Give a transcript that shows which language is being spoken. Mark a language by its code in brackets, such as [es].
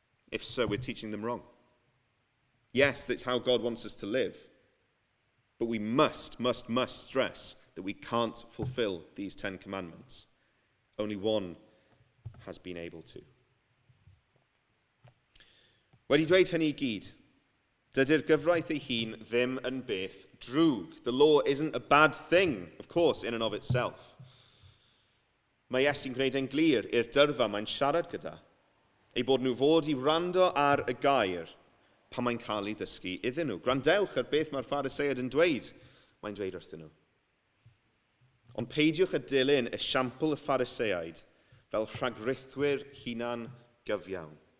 [en] If so, we're teaching them wrong. Yes, that's how God wants us to live. But we must stress that we can't fulfill these 10 Commandments. Only one has been able to. [cy] Wedi dweud hynny I gyd, dydy'r gyfraith ei hun ddim yn beth drwg. [en] The law isn't a bad thing, of course, in and of itself. [cy] Mae Iesu'n gwneud yn glir i'r dyrfa mae'n siarad gyda, ei bod nhw fod I wrando ar y gair pan mae'n cael ei ddysgu iddyn nhw. Gwrandewch ar beth mae'r Phariseiad yn dweud, mae'n dweud wrthyn nhw. Ond peidiwch a dilyn esiampl y Phariseiaid fel rhagrythwyr hunan gyfiawn.